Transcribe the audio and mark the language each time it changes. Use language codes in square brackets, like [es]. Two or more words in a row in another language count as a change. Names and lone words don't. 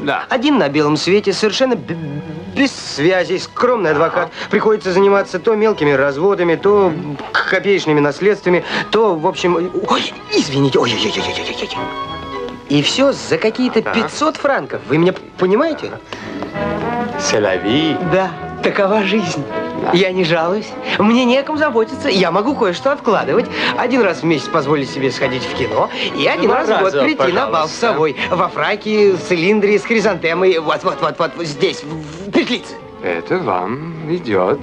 [ru] Один на белом свете, совершенно без связей, скромный адвокат. Приходится заниматься то мелкими разводами, то копеечными наследствами, то, в общем... Ой, извините, ой-ой-ой-ой-ой-ой. И все за какие-то 500 франков. Вы меня понимаете? [fr] C'est la vie. [ru] Да, такова жизнь. Я не жалуюсь. Мне не о ком заботиться. Я могу кое-что откладывать. Один раз в месяц позволить себе сходить в кино. И один раз в год прийти на бал в Савой. Во фраке, в цилиндре, с хризантемой. Вот здесь, в петлице. Это вам идет.